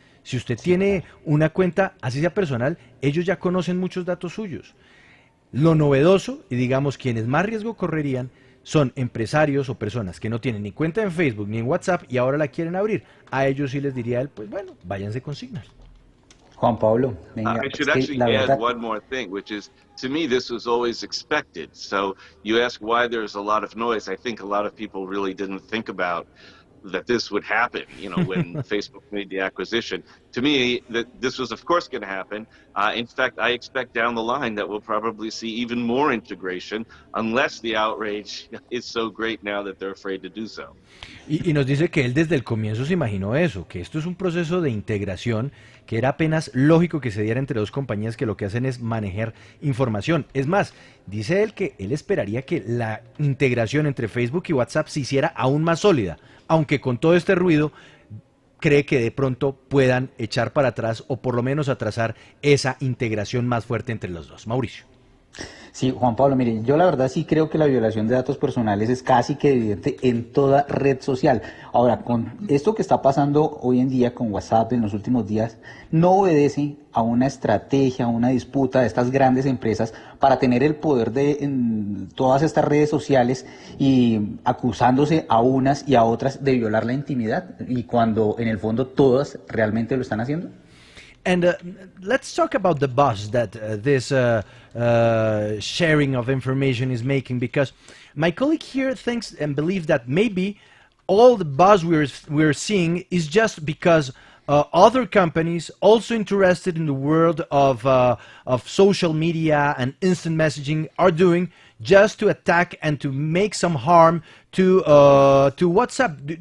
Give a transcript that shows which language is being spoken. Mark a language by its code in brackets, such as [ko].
[es] Si usted tiene una cuenta, así sea personal, ellos ya conocen muchos datos suyos. Lo novedoso, y digamos quienes más riesgo correrían, son empresarios o personas que no tienen ni cuenta en Facebook ni en WhatsApp y ahora la quieren abrir. A ellos sí les diría él, pues bueno, váyanse con Signal. Juan Pablo, venga, [en] I should actually add one more thing, which is, to me, this was always expected. So you ask why there's a lot of noise. I think a lot of people really didn't think about that this would happen, when Facebook made the acquisition. To me, that this was, of course, going to happen. In fact, I expect down the line that we'll probably see even more integration, unless the outrage is so great now that they're afraid to do so. [es] Y nos dice que él desde el comienzo se imaginó eso, que esto es un proceso de integración que era apenas lógico que se diera entre dos compañías que lo que hacen es manejar información. Es más, dice él que él esperaría que la integración entre Facebook y WhatsApp se hiciera aún más sólida, aunque con todo este ruido cree que de pronto puedan echar para atrás o por lo menos atrasar esa integración más fuerte entre los dos. Mauricio. Sí, Juan Pablo, mire, yo la verdad sí creo que la violación de datos personales es casi que evidente en toda red social. Ahora, con esto que está pasando hoy en día con WhatsApp en los últimos días, no obedece a una estrategia, a una disputa de estas grandes empresas para tener el poder en todas estas redes sociales y acusándose a unas y a otras de violar la intimidad, y cuando en el fondo todas realmente lo están haciendo. [en] And let's talk about the buzz that this sharing of information is making, because my colleague here thinks and believes that maybe all the buzz we're seeing is just because other companies also interested in the world of social media and instant messaging are doing just to attack and to make some harm to WhatsApp.